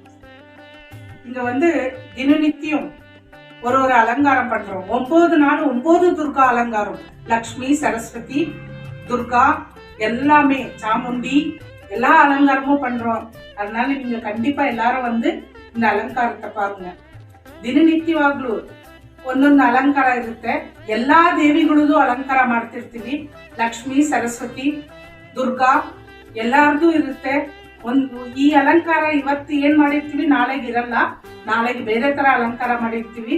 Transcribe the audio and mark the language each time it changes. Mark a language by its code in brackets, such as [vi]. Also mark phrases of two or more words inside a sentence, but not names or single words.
[ta] இங்கே தினநித்தியம் ஒரு அலங்காரம் பண்ணுறோம். 9 நாள் 9 துர்கா அலங்காரம். லக்ஷ்மி, சரஸ்வதி, துர்கா எல்லாமே, சாமுண்டி எல்லா அலங்காரமும் பண்ணுறோம். அதனால நீங்கள் கண்டிப்பாக எல்லாரும் இந்த ಅಲಂಕಾರத்தை பாருங்க. [kn] ದಿನನಿತ್ಯವಾಗ್ಲೂ ಒಂದೊಂದು ಅಲಂಕಾರ ಇರುತ್ತೆ. ಎಲ್ಲಾ ದೇವಿಗಳದ್ದು ಅಲಂಕಾರ ಮಾಡ್ತಿರ್ತೀವಿ. ಲಕ್ಷ್ಮಿ, ಸರಸ್ವತಿ, ದುರ್ಗಾ ಎಲ್ಲಾರ್ದು ಇರುತ್ತೆ. ಈ ಅಲಂಕಾರ ಇವತ್ತು ಏನ್ ಮಾಡಿರ್ತೀವಿ ನಾಳೆಗೆ ಇರಲ್ಲ. ನಾಳೆಗೆ ಬೇರೆ ತರ ಅಲಂಕಾರ ಮಾಡಿರ್ತೀವಿ.